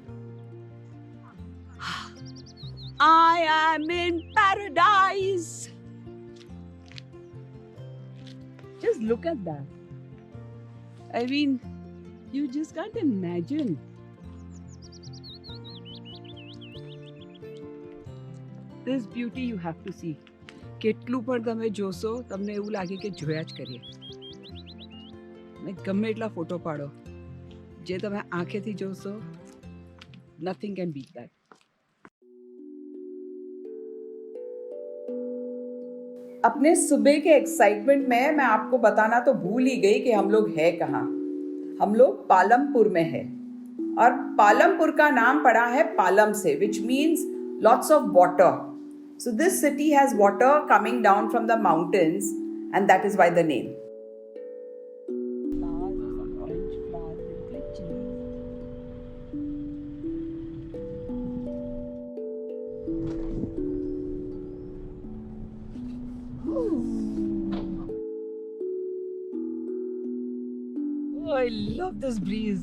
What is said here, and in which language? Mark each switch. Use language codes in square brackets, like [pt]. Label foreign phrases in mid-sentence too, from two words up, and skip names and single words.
[en] I am in paradise. Just look at that. I mean, you just can't imagine. This beauty you have to see. [gu] કેટલું પણ તમે જોશો તમને એવું લાગે કે જોયા જ કરીએ ને ગમે એટલા ફોટો પાડો જે તમે આંખેથી જોશો [en] nothing can beat that. [hi] अपने सुबह के एक्साइटमेंट में मैं आपको बताना तो भूल ही गई कि हम लोग हैं कहाँ. हम लोग पालमपुर में हैं और पालमपुर का नाम पड़ा है पालम से, [en] which means lots of water. So this city has water coming down from the mountains, and that is why the name. Flowers or some orange flowers with glitches. Oh, I love this breeze.